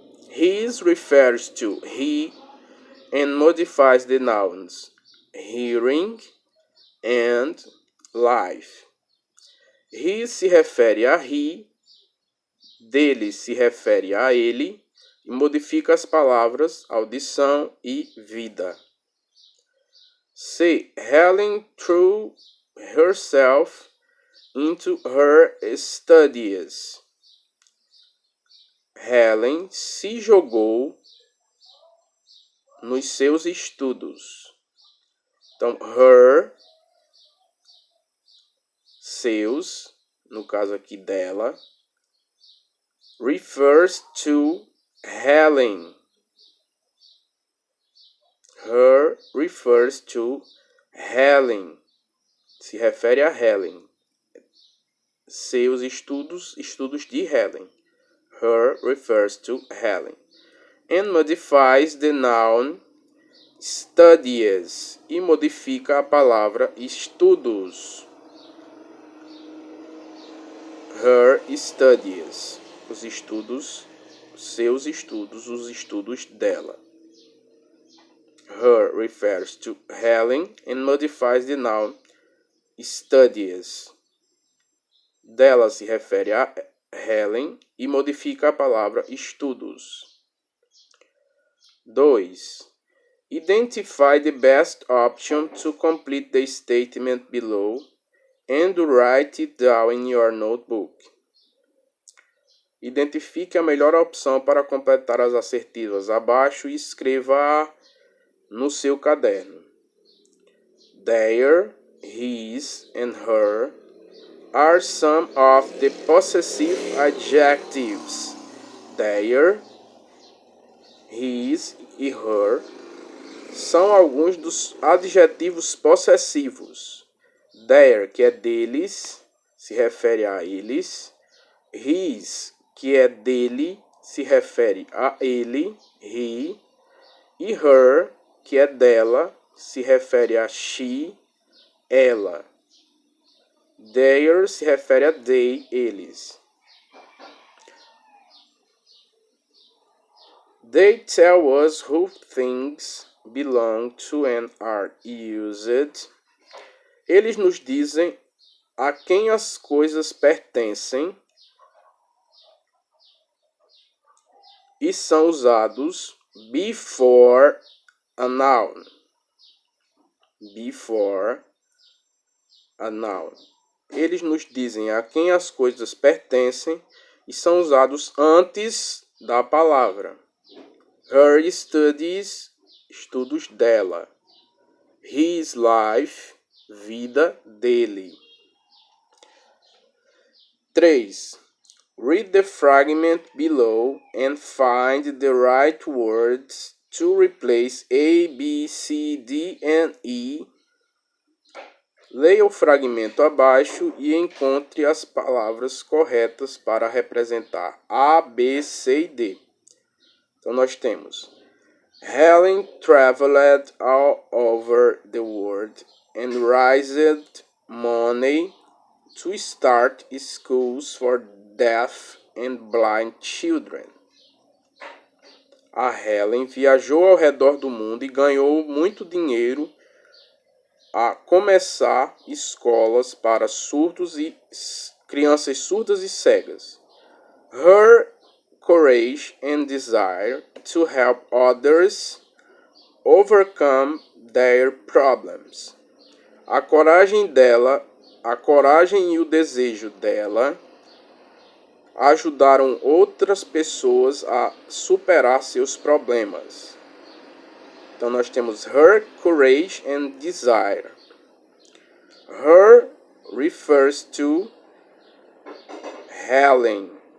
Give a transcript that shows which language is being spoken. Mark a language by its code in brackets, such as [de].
[en] His refers to he and modifies the nouns hearing and life. [pt] He se refere a he, dele se refere a ele e modifica as palavras audição e vida. [en] C. Helen threw herself into her studies. [pt] Helen se jogou nos seus estudos. Então, her, seus, no caso aqui dela, [en] refers to Helen. Her refers to Helen. [pt] Se refere a Helen. Seus estudos, estudos de Helen. [en] Her refers to Helen. And modifies the noun studies. [pt] E modifica a palavra estudos. [en] Her studies. [pt] Os estudos, seus estudos, os estudos dela. [en] Her refers to Helen and modifies the noun studies. [pt] Dela se refere a Helen e modifica a palavra estudos. 2. [en] Identify the best option to complete the statement below and write it down in your notebook. [pt] Identifique a melhor opção para completar as assertivas abaixo e escreva no seu caderno. [en] Their, his, and her are some of the possessive adjectives. [pt] Their, his e her são alguns dos adjetivos possessivos. Their, que é deles, se refere a eles. His, que é dele, se refere a ele, he. E her, que é dela, se refere a she, ela. Their se refere a they, eles. [en] They tell us who things belong to and are used. [pt] Eles nos dizem a quem as coisas pertencem e são usados [en] before a noun. Before a noun. [pt] Eles nos dizem a quem as coisas pertencem e são usados antes da palavra. [en] Her studies, [pt] estudos dela. [en] His life, [pt] vida dele. [en] 3. Read the fragment below and find the right words to replace A, B, C, D and E. [pt] Leia o fragmento abaixo e encontre as palavras corretas para representar A, B, C e D. Então nós temos: [en] Helen traveled all over the world and raised money to start schools for deaf and blind children. [pt] A Helen viajou ao redor do mundo e ganhou muito dinheiro a começar escolas para surdos e crianças surdas e cegas. [en] Her courage and desire to help others overcome their problems. [pt] A coragem e o desejo dela ajudaram outras pessoas a superar seus problemas. Então nós temos her courage and desire. Her refers to Helen.